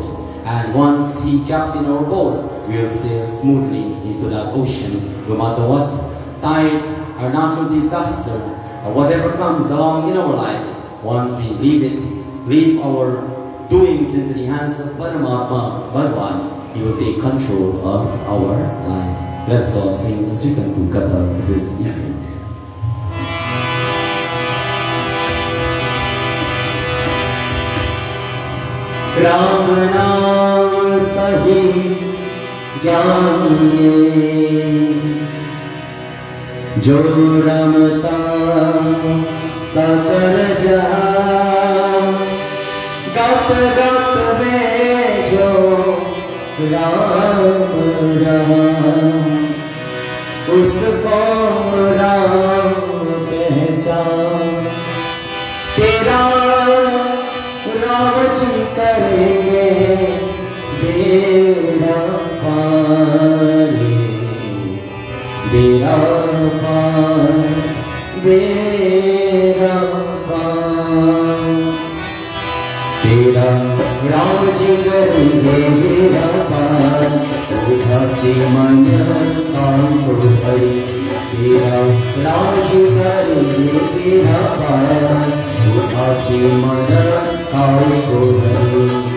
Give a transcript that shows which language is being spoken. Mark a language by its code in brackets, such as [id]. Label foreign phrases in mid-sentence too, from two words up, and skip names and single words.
[en] And once he captain our boat, we will sail smoothly into that ocean, no matter what tide or natural disaster or whatever comes along in our life. Once we leave our doings into the hands of Paramatma Bhagwan, he will take control of our life. Let's all sing as we conclude Katha for this evening. [hi] राम नाम सही ज्ञान जो रमता सकल जहान घट घट में जो राम राम उसको राम पहचान तेरा राम जी करेंगे बेड़ा पार बेड़ा पार तेरा राम जी करेंगे मेरा पार उदासी मन आंखों भरी तेरा राम जी करेंगे मेरा पार उदासी मन आंखों भरी